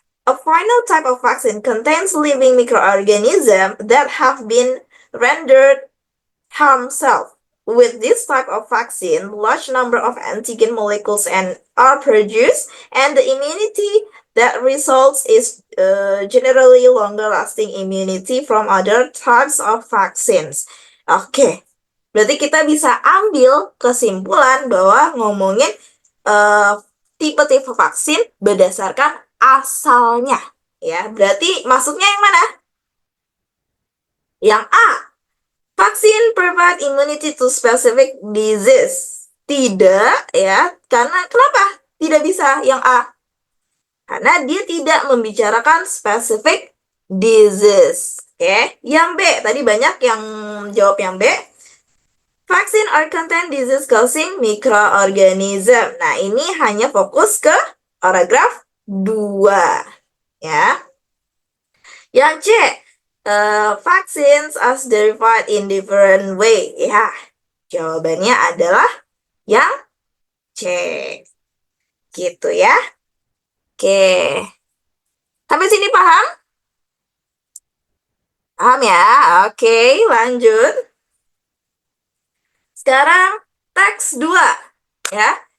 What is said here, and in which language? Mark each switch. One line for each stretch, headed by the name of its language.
English: A final type of vaccine contains living microorganisms that have been rendered harmful. With this type of vaccine, large number of antigen molecules are produced, and the immunity that results is generally longer-lasting immunity from other types of vaccines.
Indonesian: Oke, berarti kita bisa ambil kesimpulan bahwa ngomongin tipe-tipe vaksin berdasarkan asalnya, ya. Berarti masuknya yang mana? Yang A, vaksin
English: provide immunity to specific disease.
Indonesian: Tidak ya, karena kenapa? Tidak bisa yang A. Karena dia tidak membicarakan
English: specific disease.
Indonesian: Oke, yang B, tadi banyak yang jawab yang B. Vaksin
English: or contain disease causing microorganism.
Indonesian: Nah, ini hanya fokus ke paragraf 2 ya. Yang C,
English: vaccines as derived in different way.
Indonesian: Ya, jawabannya adalah yang C. Gitu ya. Oke. Sampai sini paham? Paham ya? Oke, lanjut. Sekarang teks 2 ya.